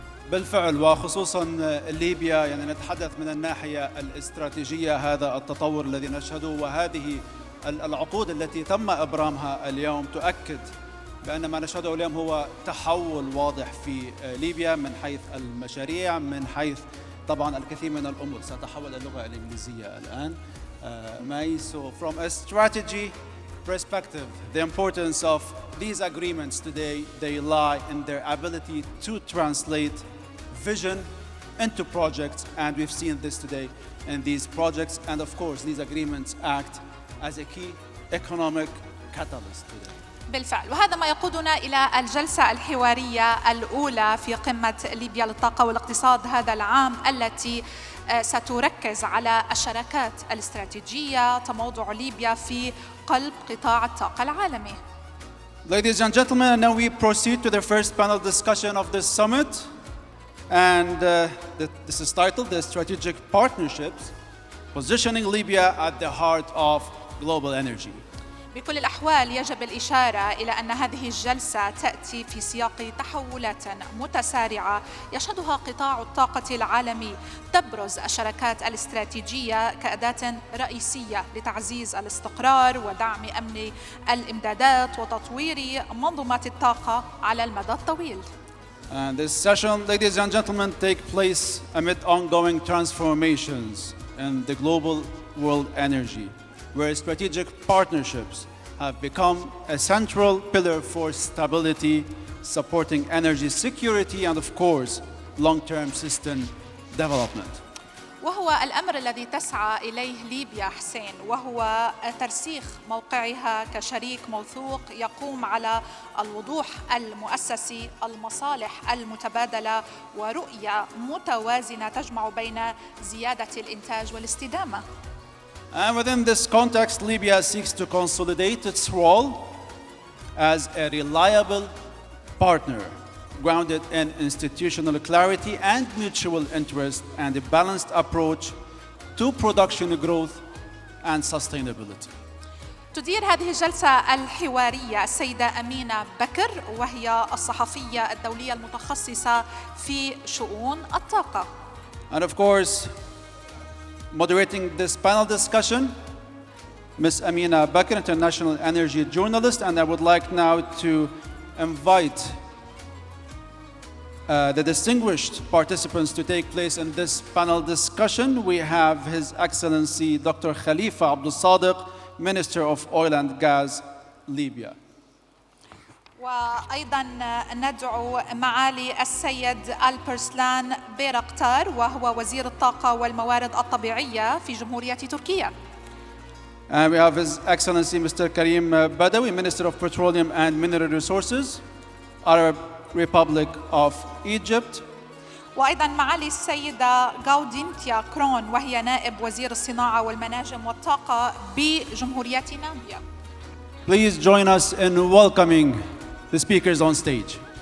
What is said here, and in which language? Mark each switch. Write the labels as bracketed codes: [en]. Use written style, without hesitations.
[ar] بالفعل، وخصوصا ليبيا، يعني نتحدث من الناحية الاستراتيجية هذا التطور الذي نشهده، وهذه العقود التي تم إبرامها اليوم تؤكد بأن ما نشهده اليوم هو تحول واضح في ليبيا من حيث المشاريع، من حيث طبعا الكثير من الأمور. سأتحول اللغة الإنجليزية الآن. [en] So from a strategy perspective, the importance of these agreements today, they lie in their ability to translate vision into projects, and we've seen this today in these projects, and of course these agreements act as a key economic catalyst today. [ar] بالفعل، وهذا ما يقودنا إلى الجلسة الحوارية الأولى في قمة ليبيا للطاقة والاقتصاد هذا العام، التي ستركز على الشراكات الاستراتيجية، تموضع ليبيا في قلب قطاع الطاقة العالمي. [en] Ladies and gentlemen, and now we proceed to the first panel discussion of this summit, and this is titled "The Strategic Partnerships: Positioning Libya at the Heart of Global Energy." [ar] بكل الأحوال يجب الإشارة إلى أن هذه الجلسة تأتي في سياق تحولات متسارعة يشهدها قطاع الطاقة العالمي، تبرز الشراكات الاستراتيجية كأداة رئيسية لتعزيز الاستقرار ودعم أمن الإمدادات وتطوير منظومات الطاقة على المدى الطويل. [en] And this session, ladies and gentlemen, take place amid ongoing transformations in the global world energy, where strategic partnerships have become a central pillar for stability, supporting energy security and, of course, long-term system development. [ar] وهو الأمر الذي تسعى إليه ليبيا حسين، وهو ترسيخ موقعها كشريك موثوق يقوم على الوضوح المؤسسي، المصالح المتبادلة ورؤية متوازنة تجمع بين زيادة الإنتاج والاستدامة. [en] And within this context, Libya seeks to consolidate its role as a reliable partner, grounded in institutional clarity and mutual interest, and a balanced approach to production growth and sustainability. [ar] تدير هذه الجلسة الحوارية السيدة أمينة بكر، وهي الصحفية الدولية المتخصصة في شؤون الطاقة. [en] And of course, moderating this panel discussion, Ms. Amina Bakr, international energy journalist, and I would like now to invite the distinguished participants to take place in this panel discussion. We have His Excellency Dr. Khalifa Abdulsadek, Minister of Oil and Gas, Libya. [ar] وأيضا ندعو معالي السيد البرسلان بيرقتار، وهو وزير الطاقة والموارد الطبيعية في جمهورية تركيا. [en] And we have His Excellency Mr. Karim Badawi, Minister of Petroleum and Mineral Resources, Arab Republic of Egypt. [ar] وأيضا معالي السيدة غاودينتيا كرون، وهي نائب وزير الصناعة والمناجم والطاقة بجمهورية نامبيا. [en] Please join us in welcoming the speakers on stage.